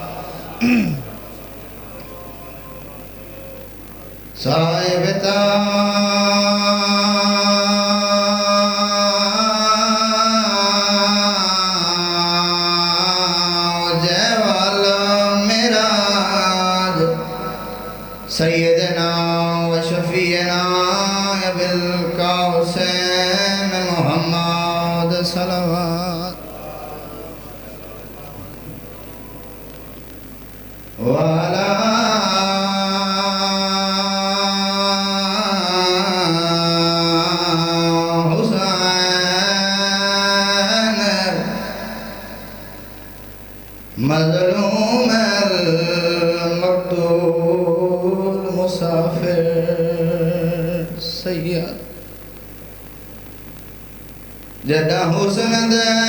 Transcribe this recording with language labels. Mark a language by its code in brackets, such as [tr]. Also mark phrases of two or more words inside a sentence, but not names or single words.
[ar] صاحب سیدنا و شفیعنا ابی القاسم محمد، صلوات۔ وعلی حسین مظلوم المقتول مسافر سید جدہ حسن دے